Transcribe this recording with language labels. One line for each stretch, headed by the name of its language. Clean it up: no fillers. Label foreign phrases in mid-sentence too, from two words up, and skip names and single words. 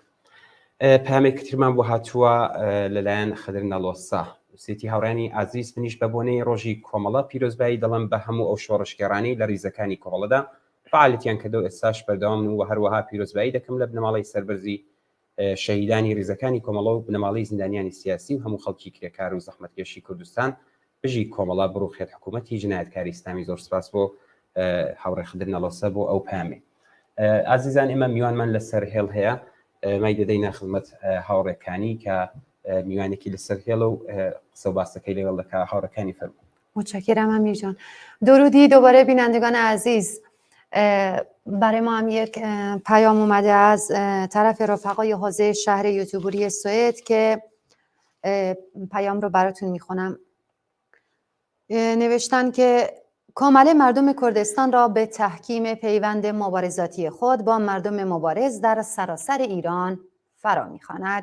Central Kurdish: پامێک ترمان بۆ هاتووە لەلایەن خدر نەڵۆسا نووسێتی هاوڕانی ئازیز منیش بە بۆنەی ڕۆژی کۆمەڵە پیرۆزبایی دەڵم بە هەموو ئەو شۆڕشگەڕانی لە ریزەکانی کۆمەڵەدا فعالیتیان کردەوە ئێستاش بەردەوام و هەروەها پیرۆزبایی دەکەم لە بنەماڵی سەربەرزی شەهیدانی ریزەکانی کۆمەڵە و بنەماڵی زیندانیانی سیاسی و هەموو خەڵکی کرێکار و زەحمەتکێشی کوردستان بژی کۆمەڵە بڕوخێت حکوومەتی جنایەتکاری ئیسلامی. زۆر سپاس بۆ هاوڕێ خدر نەڵۆسە بۆ ئەو پامێ. ئازیزان ئێمە میوانمان لەسەر هێڵ هەیە مای دەدەینە خزمەت هاوڕێکانی کە میوانێکی لەسەر هێڵە و قسە و باسەکەی لەگەڵ دەکا هاوڕەکانی فەرموو.
Persian: متشکرم امیر جان. درودی دوباره بینندگان عزیز. برای ما هم یک پیام اومده از طرف رفقای حوزه شهر یوتیوبری سوئد که پیام رو براتون میخونم. نوشتن که کامل مردم کردستان را به تحکیم پیوند مبارزاتی خود با مردم مبارز در سراسر ایران فرا می‌خواند.